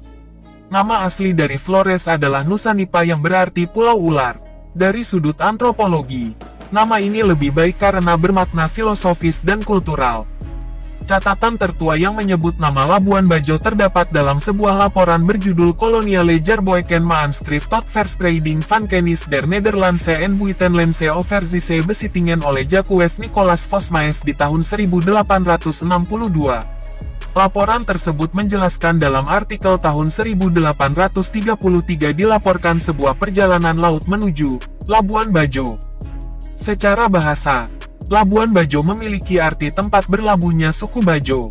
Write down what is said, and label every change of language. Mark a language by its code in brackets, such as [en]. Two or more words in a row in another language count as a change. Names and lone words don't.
[id] Nama asli dari Flores adalah Nusanipa yang berarti Pulau Ular. Dari sudut antropologi, nama ini lebih baik karena bermakna filosofis dan kultural. Catatan tertua yang menyebut nama Labuan Bajo terdapat dalam sebuah laporan berjudul Koloniale Jaarboeken Maanschrift tot Verspreiding van Kennis der Nederlandse en Buitenlandse Overzee Besittingen oleh Jacques Nicolas Vosmaes di tahun 1862. Laporan tersebut menjelaskan dalam artikel tahun 1833 dilaporkan sebuah perjalanan laut menuju Labuan Bajo. Secara bahasa, Labuan Bajo memiliki arti tempat berlabuhnya suku Bajo.